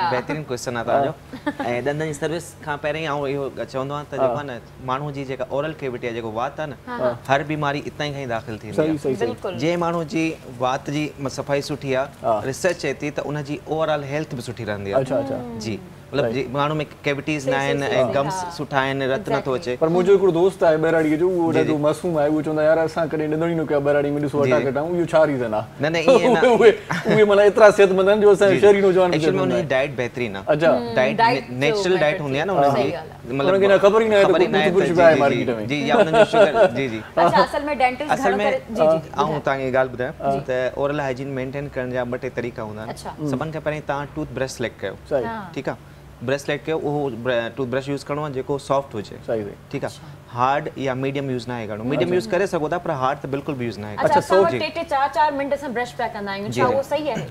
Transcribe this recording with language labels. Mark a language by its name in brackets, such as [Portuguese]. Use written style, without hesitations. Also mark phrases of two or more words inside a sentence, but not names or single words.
[Sindhi] बहितरीनु क्वेश्चन आहे तव्हांजो ऐं ॾंदनि जी सर्विस खां पहिरीं आउं इहो चवंदो आहियां त जेको आहे न माण्हू जी जेका [English] oral cavity [Sindhi] आहे जेको वात आहे न हर बीमारी इतां ई खां ई दाख़िल थींदी आहे जंहिं माण्हू जी वात जी सफ़ाई सुठी आहे रिसर्च चए थी त उनजी [English] overall health [Sindhi] बि सुठी रहंदी आहे जी मतलब माण्हू में कैविटीज़ न आहिनि ऐं गम्स सुठा आहिनि रत नथो अचे पर मुंहिंजो हिकिड़ो दोस्त आहे बहिराड़ीअ जो उहो ॾाढो मासूम आहे उहो चवंदो आहे यार असां कॾहिं ॾंदो ई न कयो बहिराड़ी में ॾिसो वटा कटाऊं इहो छा रीज़न आहे न ईअं न उहे माना एतिरा सिहतमंद आहिनि जो असांजे शहरी नौजवान एक्चुअली में उनजी डाइट बहितरीनु आहे अच्छा डाइट [English] natural diet [Sindhi] हूंदी आहे न उनजी मतलब उनखे न ख़बर ई न आहे कुझु बि आहे मार्केट में जी या उनजो शुगर जी जी अच्छा असल में डेंटिस्ट असल में आऊं तव्हांखे ॻाल्हि ॿुधायां त [English] oral hygiene maintain [Sindhi] करण जा 2-3 तरीक़ा हूंदा आहिनि सभिनि खां पहिरीं तव्हां [English] tooth brush select [Sindhi] कयो ठीकु आहे [English] brush select [Sindhi] कयो उहो [English] tooth brush use [Sindhi] करिणो आहे जेको सॉफ्ट हुजे ठीकु आहे हार्ड या [English] medium use [Sindhi] न आहे करिणो [English] medium use [Sindhi] करे सघो था पर हार्ड त बिल्कुलु बि यूज़ न आहे अच्छा सॉफ्ट जी 4-4 मिंट असां ब्रश पिया कंदा आहियूं छा उहो सही आहे